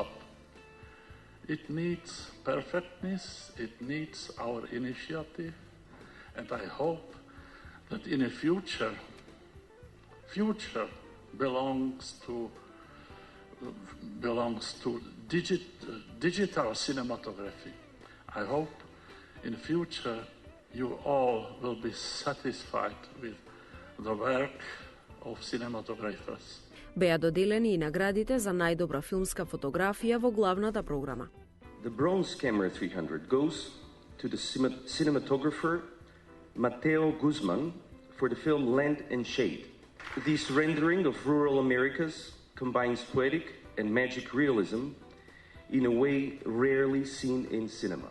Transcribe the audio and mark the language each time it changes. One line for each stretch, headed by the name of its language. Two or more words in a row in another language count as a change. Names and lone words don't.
English: It needs perfectness, it needs our initiative, and I hope that in the future belongs to digital cinematography. I hope in the future you all will be satisfied with the work of cinematographers.
Macedonian: Беа доделени и наградите за најдобра филмска фотографија во главната програма.
English: The Bronze Camera 300 goes to the cinematographer Mateo Guzman for the film Land and Shade. This rendering of rural Americas combines poetic and magic realism in a way rarely seen in cinema.